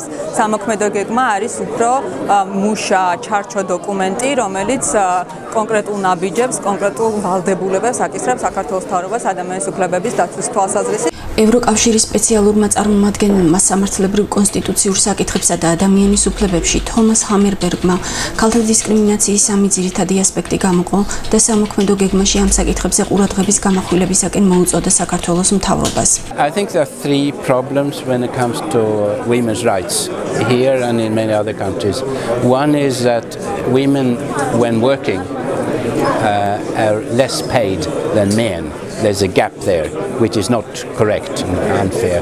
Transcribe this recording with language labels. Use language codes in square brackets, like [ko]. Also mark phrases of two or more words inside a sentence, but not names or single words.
[ka] სამოქმედო გეგმა არის უფრო მუშა, ჩარჩო დოკუმენტი, რომელიც კონკრეტულ ნაბიჯებს, კონკრეტულ ვალდებულებებს აკისრებს საქართველოს მთავრობას ადამიანის უფლებების დაცვის თვალსაზრისით. ევროკავშირის სპეციალურმა წარმომადგენელმა სამართლებრივ კონსტიტუციურ საკითხებსა და ადამიანის უფლებებში თომას ჰამერბერგმა ქალთა დისკრიმინაციის სამი ძირითადი ასპექტი გამოყო და სამოქმედო გეგმაში ამ საკითხებზე ყურადღების გამახვილებისაკენ მოუწოდა საქართველოს მთავრობას. [en] I think there are three problems when it comes to women's rights here and in many other countries. One is that women, when working, are less paid than men. There's a gap there, which is not correct and unfair.